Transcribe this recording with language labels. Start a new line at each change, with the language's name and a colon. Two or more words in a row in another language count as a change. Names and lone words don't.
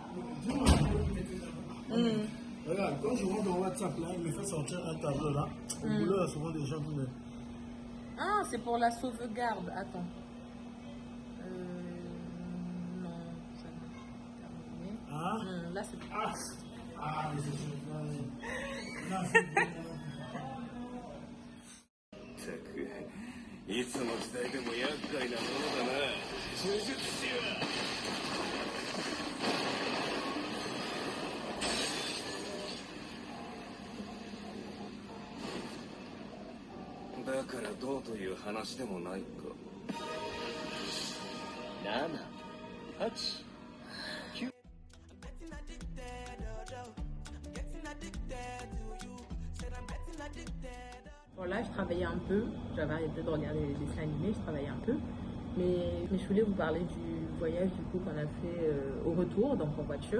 French: Regarde, quand je rentre dans WhatsApp, là, il me fait sortir un tableau là. Au boulot, il y a souvent des gens qui me. Ah, c'est pour la sauvegarde. Attends. Non, ça n'a terminé. Ah? Là, c'est. Mais c'est là, c'est
Japanese: いつの時代でも厄介なものだな呪術師は。だからどうという話でもないか。7、8、9。
French: Bon, là, je travaillais un peu. J'avais arrêté de regarder les dessins animés, je travaillais un peu. Mais je voulais vous parler du voyage du coup qu'on a fait au retour, donc en voiture.